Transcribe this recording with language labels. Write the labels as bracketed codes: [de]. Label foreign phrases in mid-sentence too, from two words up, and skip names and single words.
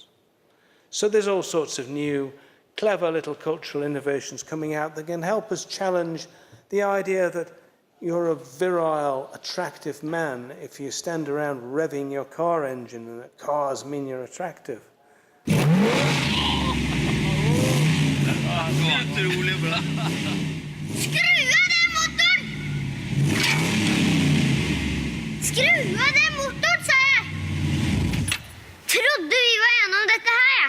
[en] So there's all sorts of new, clever little cultural innovations coming out that can help us challenge the idea that you're a virile, attractive man if you stand around revving your car engine and that cars mean you're attractive. [no] Skru av den motoren, sa jeg. Trodde vi var gjennom dette her, ja.